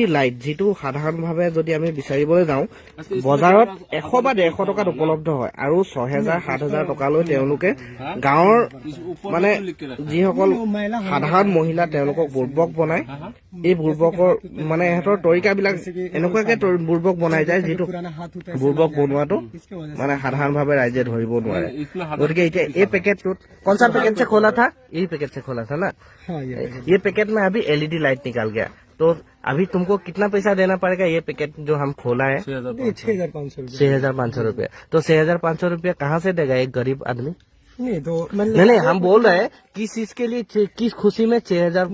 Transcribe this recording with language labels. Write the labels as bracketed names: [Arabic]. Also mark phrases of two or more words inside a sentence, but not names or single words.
[Assamese] লাইট যেটো সাধাৰণভাৱে যদি আমি বিচাৰিবলৈ যাওঁ বজাৰত 100 বা 150 টকাত উপলব্ধ হয় আৰু 6,000-7,000 টকালৈ তেওঁলোকে গাঁৱৰ মানে যিসকল সাধাৰণ মহিলা তেওঁলোকক বুৰ্বক বনায় এই বুৰ্বকৰ মানে এহঁতৰ তৰিকাবিলাক এনেকুৱাকে বুৰ্বক বনাই যায় যেটো বুৰ্বক বনোৱাটো মানে সাধাৰণভাৱে ৰাইজে ধৰিব নোৱাৰে গতিকে এতিয়া এই পেকেটটোত [Hindi] कौन सा पैकेट से खोला था यही पैकेट से खोला था ना ये पैकेट में अभी एलईडी लाइट निकल गया तो अभी तुमको कितना पैसा देना पड़ेगा ये पैकेट जो हम खोला है [Assamese] 6,500 [Hindi] रुपया तो 6,500 रुपया कहाँ से देगा एक गरीब आदमी नहीं तो नहीं हम बोल रहे हैं किस चीज के लिए किस खुशी में 6,000